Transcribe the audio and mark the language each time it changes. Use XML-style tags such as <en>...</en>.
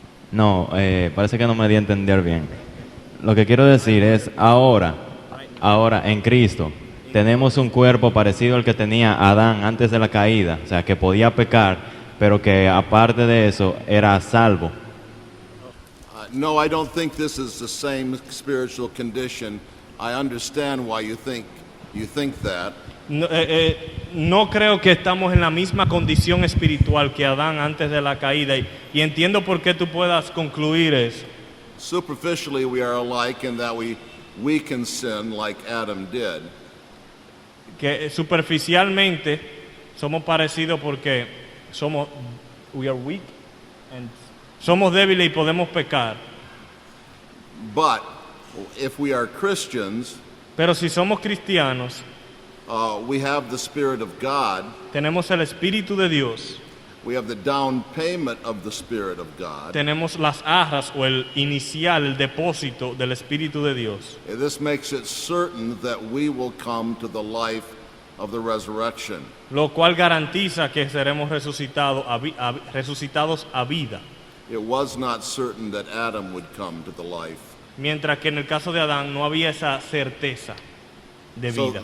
<es>No, parece que no me di a entender bien. Lo que quiero decir es, ahora en Cristo, tenemos un cuerpo parecido al que tenía Adán antes de la caída, o sea, que podía pecar, pero que aparte de eso era salvo.</es> <en>No, I don't think this is the same spiritual condition. I understand why you think that.</en> <es>No creo que estamos en la misma condición espiritual que Adán antes de la caída y entiendo por qué tú puedas concluir eso.</es> <en>Superficially we are alike in that we can sin like Adam did.</en> <es>Que superficialmente somos parecidos porque</es> <en>we are weak and</en> <es>somos débiles y podemos pecar.</es> <en>But if we are Christians,</en> <es>pero si somos cristianos,</es> <en>we have the Spirit of God.</en> <es>Tenemos el Espíritu de Dios.</es> <en>We have the down payment of the Spirit of God.</en> <es>Tenemos las arras o el inicial, el depósito del Espíritu de Dios.</es> <en>This makes it certain that we will come to the life of the resurrection.</en> <es>Lo cual garantiza que seremos resucitados a vida.</es> <en>It was not certain that Adam would come to the life.</en> <es>Mientras que en el caso de Adán no había esa certeza de vida.</es>